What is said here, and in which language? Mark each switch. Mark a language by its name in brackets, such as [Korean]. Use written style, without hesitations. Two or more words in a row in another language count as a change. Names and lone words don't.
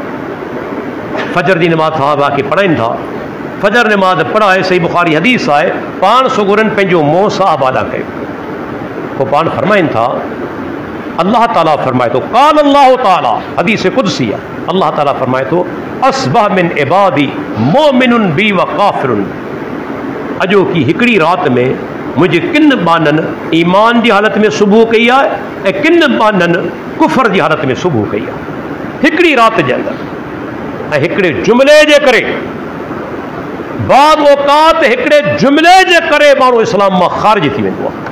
[Sindhi] फजर जी नमाज़ साहबा खे पढ़ाइनि था, फजर नमाज़ पढ़ाए, सही बुखारी हदीस आहे, पाण सुगुरनि पंहिंजो मोह साहब अदा कयो। पोइ पाण फरमाइनि था अल्लाह ताला फरमाए थो, [Arabic] قال الله تعالى, [Sindhi] हदीस कुदसी आहे, अल्लाह ताला फरमाए थो [Arabic] أصبح من عبادي مؤمن بي وكافر. [Sindhi] अॼो की हिकिड़ी राति में मुंहिंजे किन बाननि ईमान जी हालत में सुबुह कई आहे ऐं किन बाननि कुफर जी हालत में सुबुह कई आहे, हिकिड़ी राति जे अंदरि। ऐं हिकिड़े जुमिले जे करे, बाद औकात हिकिड़े जुमिले जे करे माण्हू इस्लाम मां ख़ारिज थी वेंदो आहे।